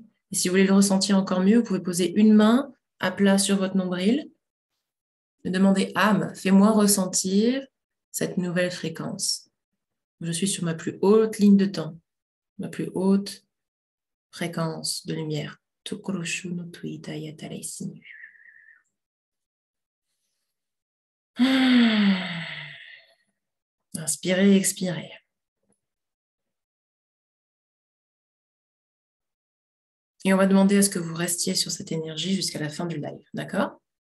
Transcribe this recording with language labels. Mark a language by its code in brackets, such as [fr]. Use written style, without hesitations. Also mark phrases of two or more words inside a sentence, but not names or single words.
[fr] Et si vous voulez le ressentir encore mieux, vous pouvez poser une main à plat sur votre nombril et demander âme, fais-moi ressentir cette nouvelle fréquence. Je suis sur ma plus haute ligne de temps. la plus haute fréquence de lumière. Tokuroshu no tuita yatarei sinu. Inspirez, expirez. Et on va demander à ce que vous restiez sur cette énergie jusqu'à la fin du live, d'accord?